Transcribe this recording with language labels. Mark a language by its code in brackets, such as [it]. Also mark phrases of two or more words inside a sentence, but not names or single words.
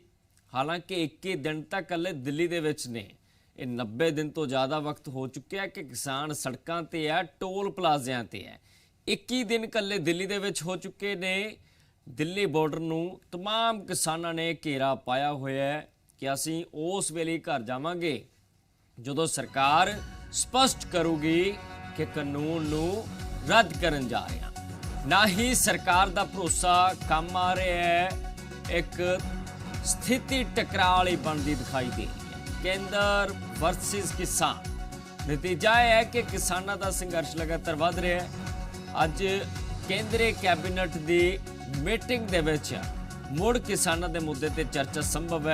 [pa] ਹਾਲਾਂਕਿ 21 ਦਿਨ ਤਾਂ ਇਕੱਲੇ ਦਿੱਲੀ ਦੇ ਵਿੱਚ ਨੇ, ਇਹ 90 ਦਿਨ ਤੋਂ ਜ਼ਿਆਦਾ ਵਕਤ ਹੋ ਚੁੱਕਿਆ ਕਿ ਕਿਸਾਨ ਸੜਕਾਂ ਤੇ ਹੈ, ਟੋਲ ਪਲਾਜ਼ਿਆਂ ਤੇ ਹੈ। 21 ਦਿਨ ਇਕੱਲੇ ਦਿੱਲੀ ਦੇ ਵਿੱਚ ਹੋ ਚੁੱਕੇ ਨੇ। ਦਿੱਲੀ ਬਾਰਡਰ ਨੂੰ तमाम ਕਿਸਾਨਾਂ ਨੇ ਘੇਰਾ ਪਾਇਆ ਹੋਇਆ ਹੈ ਕਿ ਅਸੀ ਉਸ ਵੇਲੇ ਘਰ ਜਾਵਾਂਗੇ ਜਦੋਂ ਸਰਕਾਰ ਸਪਸ਼ਟ ਕਰੂਗੀ ਕਿ ਕਾਨੂੰਨ ਨੂੰ ਰੱਦ ਕਰਨ ਜਾ ਰਹੇ ਹੈਂ। ਨਾ ਹੀ ਸਰਕਾਰ ਦਾ ਭਰੋਸਾ ਕਾਮ ਆ ਰਹਾ ਹੈ। [hi] एक स्थिति टकराव वाली बनती दिखाई दे रही है, केंद्र वर्सेस किसान। नतीजा यह है कि किसानों का संघर्ष लगातार वध रहा है। अज केंद्रीय कैबिनेट की मीटिंग [pa] ਦੇ ਵਿਚ ਮੁੜ [hi] किसानों के मुद्दे ते चर्चा संभव है।